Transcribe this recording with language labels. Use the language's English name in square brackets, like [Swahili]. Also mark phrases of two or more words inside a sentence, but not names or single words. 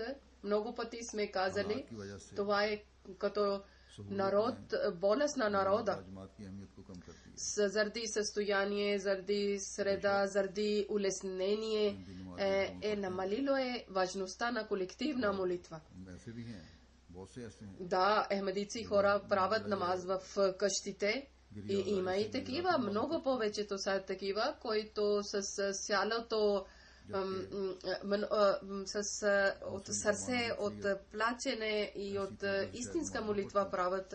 [Bulgarian] Много пъти сме казали, това е като народ, болест на народа. Заради състояние, заради среда, заради улеснение е намалило важността на колективна молитва. [Urdu] ایسے بھی ہیں، بہت سے ایسے ہیں [Bulgarian] Да, ахмадийци хора правят намаз в къщите и има и такива, много повечето са такива, които с цялото от сърце, от плачене и от истинска молитва правят.